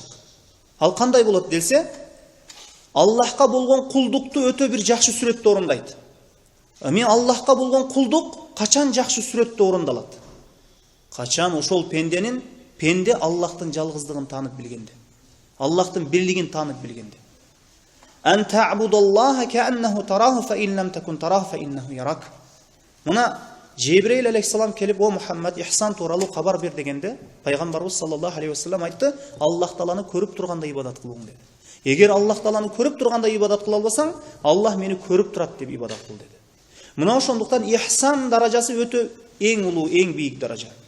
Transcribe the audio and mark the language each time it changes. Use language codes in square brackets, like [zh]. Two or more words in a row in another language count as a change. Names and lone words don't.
[ky] Ал кандай болот десе, Аллахка болгон кулдукту өтө бир жакшы сүрөттө орундайт. Эми Аллахка болгон кулдук качан жакшы сүрөттө орундалат? Качан ошол пенде Аллахтын жалгыздыгын таанып билгенде, Аллахтын бирлигин таанып билгенде. [ar] أن تعبد الله كأنك تراه فإن لم تكن تراه فإنه يراك. [ky] Мына Жебрейил алейхиссалам келип: "О Мухаммад, ихсан тууралуу кабар бер" дегенде, пайгамбарыбыз [ar] صلى الله عليه وسلم [ky] айтты: "Аллах Тааланы көрүп турганда ибадат кылуң" деди. Эгер Аллах Тааланы көрүп турганда ибадат кыла албасаң, Аллах мени көрүп турат деп ибадат кыл деди. Мына ошондуктан ихсан даражасы өтө эң улуу, эң бийик даража.